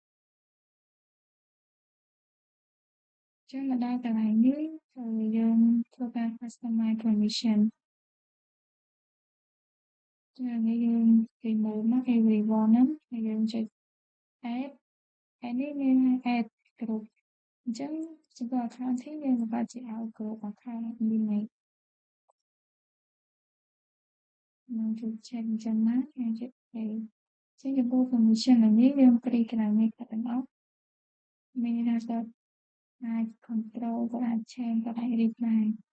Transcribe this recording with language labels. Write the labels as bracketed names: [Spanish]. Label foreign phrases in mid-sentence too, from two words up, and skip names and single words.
[Khmer] ចឹងមកដល់កន្លែងនេះហើយយើងធ្វើការ [English] customize permission [Khmer] ចឹងនេះយើង remove មកគេ reward ហ្នឹងហើយយើងចុច add ហើយនេះមាន [English] add group [Khmer] អញ្ចឹងចំពោះ account នេះយើងបង្កើតជា [English] out group account [Khmer] នេះ នឹងជួយ check អញ្ចឹងណាយើងចុច A ចឹងចំពោះ permission នេះយើងព្រីកន្លែងនេះទាំងអស់មានថាទៅអាច control ក៏អាច change ក៏អាច read បាន